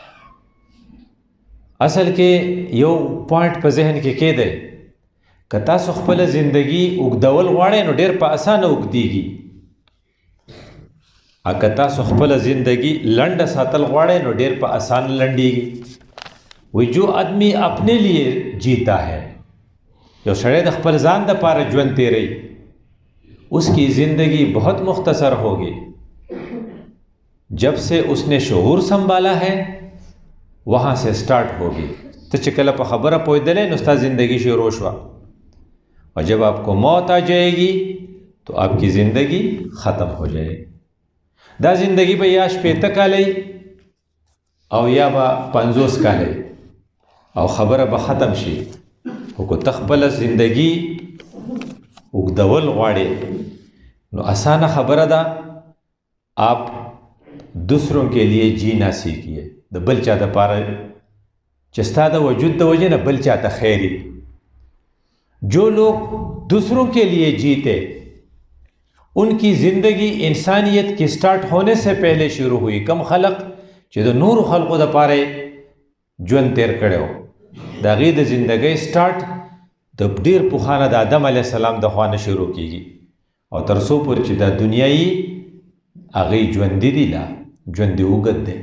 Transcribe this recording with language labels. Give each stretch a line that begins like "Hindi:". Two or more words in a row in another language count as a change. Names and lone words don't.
Pashto: اصل کې یو پوینټ په ذهن کې کېدی، که تاسو خپله زندگی اوږدول غواړئ نو ډېر په اسانه اوږدېږي، که تاسو خپله زندگی لنډه ساتل غواړئ نو ډېر په اسان لنډېږي۔
Urdu: وی جو آدمی اپنے لیے جیتا ہے،
Pashto: یو سړی د خپل ځان دپاره ژوند تیری
Urdu: اس کی زندگی بہت مختصر ہوگی، جب سے اس نے شعور سنبھالا ہے وہاں سے سٹارٹ ہوگی۔
Pashto: ته چې کله په خبره پوهېدلی نو ستا زندگی شروع شوه،
Urdu: اور جب آپ کو موت آ جائے گی تو آپ کی زندگی ختم ہو جائے گی۔
Pashto: دا زندگی به یا 80 کالی او یا به 50 کالی او خبره به ختم شي، خو که ته خپله زندگی اوږدول غواړې نو آسانه خبره ده،
Urdu: آپ دوسروں کے لیے جینا سیکھیے۔
Pashto: د بل چا دپاره چې ستا د وجود د وجې نه بل چا ته خیر وي.
Urdu: جو لوگ دوسروں کے لیے جیتے ان کی زندگی انسانیت کی سٹارٹ ہونے سے پہلے شروع ہوئی.
Pashto: کم خلق چې د نورو خلقو دپاره ژوند تیر کړی و، د هغې د زندګۍ سټارټ د ډېر پخوانه د آدم علیه السلام د خوا نه شروع کیږي او تر څو پورې چې دا دنیا یي هغې ژوندي دي، لا ژوند یې اوږد دی.